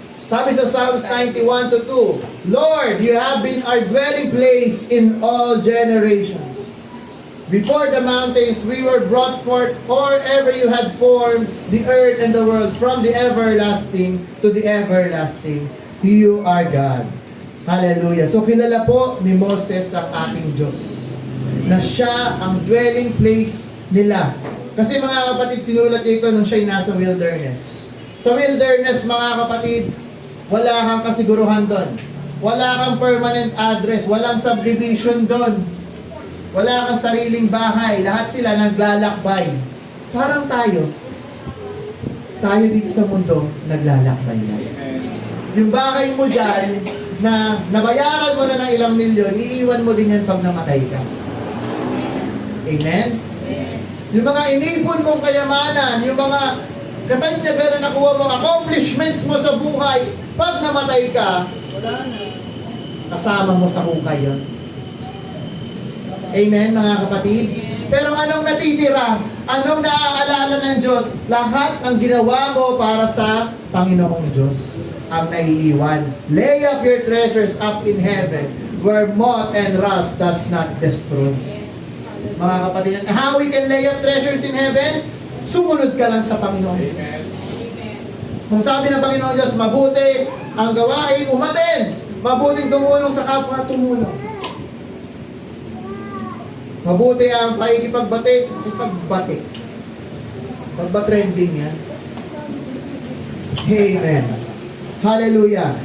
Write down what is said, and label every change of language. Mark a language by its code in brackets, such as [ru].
[tl] Sabi sa [en] Psalms 91:2, Lord, you have been our dwelling place in all generations. Before the mountains we were brought forth, or ever you had formed the earth and the world, from the everlasting to the everlasting. You are God. Hallelujah. [tl] So kilala po ni Moses ang ating Diyos, na siya ang dwelling place nila. Kasi mga kapatid, sinulat niya ito nung siya'y nasa wilderness. Sa wilderness, mga kapatid, wala kang kasiguruhan doon. Wala kang permanent address. Walang subdivision doon. Wala kang sariling bahay. Lahat sila naglalakbay. Parang tayo. Tayo dito sa mundo, naglalakbay na. Yung bahay mo dyan, na nabayaran mo na ng ilang milyon, iiwan mo din yan pag namatay ka. Amen? Yung mga inipon mong kayamanan, yung mga katanyagan na nakuha mong accomplishments mo sa buhay, pag namatay ka, wala na. Kasama mo sa hukay yun. Amen, mga kapatid? Pero anong natitira? Anong naaalala ng Diyos? Lahat ng ginawa mo para sa Panginoong Diyos ang naiiwan. [en] Lay up your treasures up in heaven, where moth and rust does not destroy. [tl] Mga kapatid, [en] how we can lay up treasures in heaven? [tl] Sumunod ka lang sa Panginoong Diyos. Kung sabi ng Panginoong Diyos, mabuti ang gawain, umaten. Mabuting tumulong sa kapwa, tumulong. Mabuti ang pakikipagbati. Pagba-trending yan. Amen. Hallelujah.